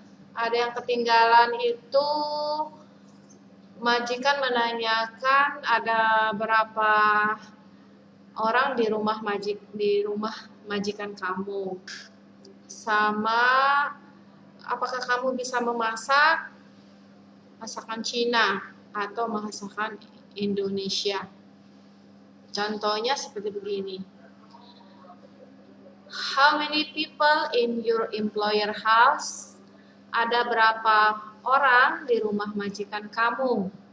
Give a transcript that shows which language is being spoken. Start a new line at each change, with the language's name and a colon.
Indonesian: Ada yang ketinggalan itu majikan menanyakan ada berapa orang di rumah majikan kamu, sama apakah kamu bisa memasak masakan Cina atau masakan Indonesia. Contohnya seperti begini.
English: How many people in your employer house?
Indonesian: Ada berapa orang di rumah majikan kamu?